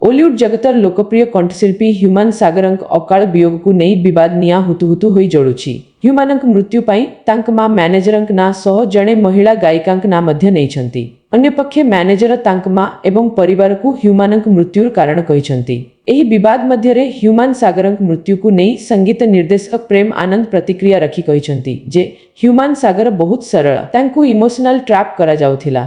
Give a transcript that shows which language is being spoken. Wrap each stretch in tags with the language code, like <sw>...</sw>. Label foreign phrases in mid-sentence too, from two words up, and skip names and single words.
<or>ଓଲିଉଡ ଜଗତର ଲୋକପ୍ରିୟ କଣ୍ଠଶିଳ୍ପୀ ହ୍ୟୁମାନ ସାଗରଙ୍କ ଅକାଳ ବିୟୋଗକୁ ନେଇ ବିବାଦ ନିଆଁ ହୁତୁହୁତୁ ହୋଇ ଜଳୁଛି। ହ୍ୟୁମାନଙ୍କ ମୃତ୍ୟୁ ପାଇଁ ତାଙ୍କ ମା ମ୍ୟାନେଜରଙ୍କ ନାଁ ସହ ଜଣେ ମହିଳା ଗାୟିକାଙ୍କ ନାଁ ମଧ୍ୟ ନେଇଛନ୍ତି। ଅନ୍ୟପକ୍ଷେ ମ୍ୟାନେଜର ତାଙ୍କ ମା ଏବଂ ପରିବାରକୁ ହ୍ୟୁମାନଙ୍କ ମୃତ୍ୟୁର କାରଣ କହିଛନ୍ତି। ଏହି ବିବାଦ ମଧ୍ୟରେ ହ୍ୟୁମାନ ସାଗରଙ୍କ ମୃତ୍ୟୁକୁ ନେଇ ସଙ୍ଗୀତ ନିର୍ଦ୍ଦେଶକ ପ୍ରେମ ଆନନ୍ଦ ପ୍ରତିକ୍ରିୟା ରଖି କହିଛନ୍ତି ଯେ ହ୍ୟୁମାନ ସାଗର ବହୁତ ସରଳ, ତାଙ୍କୁ</or> <en>emotional trap</en> <or>କରାଯାଉଥିଲା।</or>